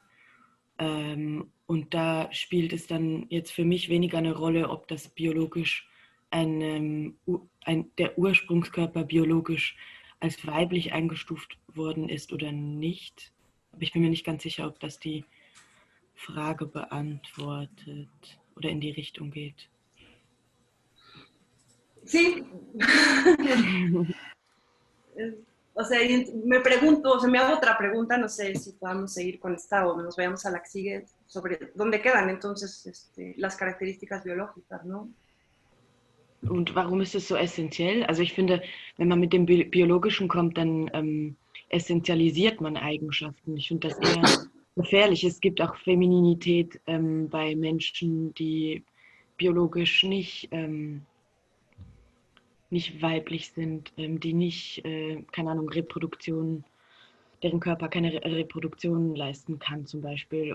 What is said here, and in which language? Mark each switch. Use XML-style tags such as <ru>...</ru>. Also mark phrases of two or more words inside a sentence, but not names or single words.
<de>Und da spielt es dann jetzt für mich weniger eine Rolle, ob das biologisch der Ursprungskörper biologisch als weiblich eingestuft worden ist oder nicht. Aber ich bin mir nicht ganz sicher, ob das die Frage beantwortet oder in die Richtung geht.</de> <es>Sí. O sea, me pregunto, o sea, me hago otra pregunta, no sé si podamos seguir con esta o nos vayamos a la que sigue, sobre dónde quedan entonces las características biológicas, ¿no?</es> <de>Und warum ist es so essentiell? Also ich finde, wenn man mit dem Biologischen kommt, dann essentialisiert man Eigenschaften. Ich finde das eher gefährlich. Es gibt auch Femininität bei Menschen, die biologisch nicht weiblich sind, die nicht, keine Ahnung, deren Körper keine Reproduktion leisten kann zum Beispiel.</de>